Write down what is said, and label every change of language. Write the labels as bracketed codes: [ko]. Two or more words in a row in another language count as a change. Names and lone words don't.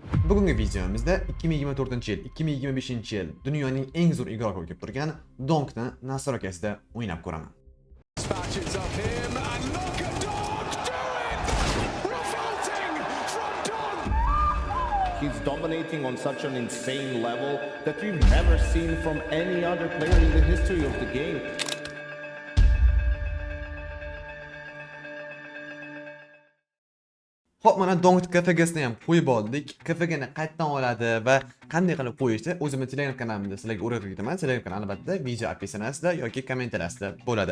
[uz] Bugungi videomizda 2024-yil, 2025-yil dunyoning eng zo'r igrogi bo'lib turgan Donkni nasrokasida o'ynab ko'raman. [en] He's dominating on such an insane level that we've never seen from any other player in the history of the game. [uz] Xo'p, mana Donk KFG'sini ham qo'yib oldik. KFG'ni qayerdan oladi va qanday qilib qo'yishni o'zimning Telegram kanalimda sizlarga o'rgatib ketaman. Telegram kanal albatta video opisiyanasida yoki kommentariyasida bo'ladi.